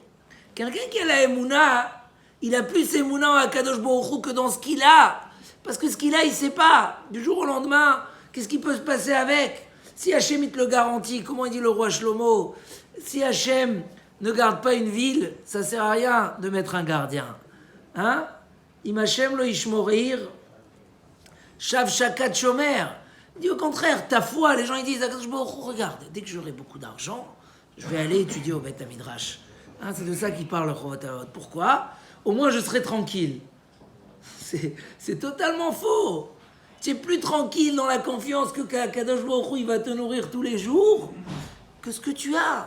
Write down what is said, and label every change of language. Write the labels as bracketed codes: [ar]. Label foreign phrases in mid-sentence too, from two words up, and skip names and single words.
[fr] Quelqu'un qui a la Emouna, il a plus Emouna à Kadosh Baruch Hu que dans ce qu'il a. Parce que ce qu'il a, il sait pas. Du jour au lendemain, qu'est-ce qui peut se passer avec? Si Hachem il te le garantit, comment il dit le roi Shlomo, si Hachem ne garde pas une ville, ça sert à rien de mettre un gardien. Hein? [he] אם ה׳ לא ישמר עיר, שוא שקד שומר. [fr] Il dit au contraire, ta foi, les gens ils disent, regarde, dès que j'aurai beaucoup d'argent, je vais aller étudier au Beth Midrash. Hein, c'est de ça qu'il parle le Chovot. Pourquoi? Au moins je serai tranquille. C'est totalement faux. Tu es plus tranquille dans la confiance que Kadosh Baruch Hu, il va te nourrir tous les jours que ce que tu as.